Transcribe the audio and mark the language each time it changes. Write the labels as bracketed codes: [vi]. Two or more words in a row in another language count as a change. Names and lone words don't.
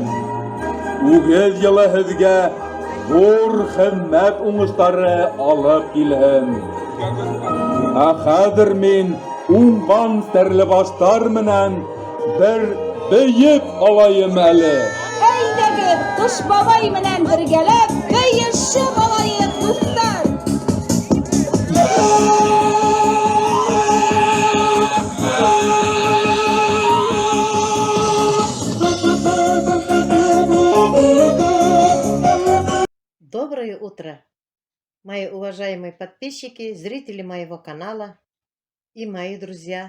[ba] Үгез елы һезгә зур хезмәт уңышлары алып килһен. Хәзер мин уңган серле баштар менән бер бейеп алайым әле. Әйдәгез, Кыш бабай менән бергәләп бейешеп алайык, дуслар. [ru] Доброе утро, мои уважаемые подписчики, зрители моего канала и мои друзья.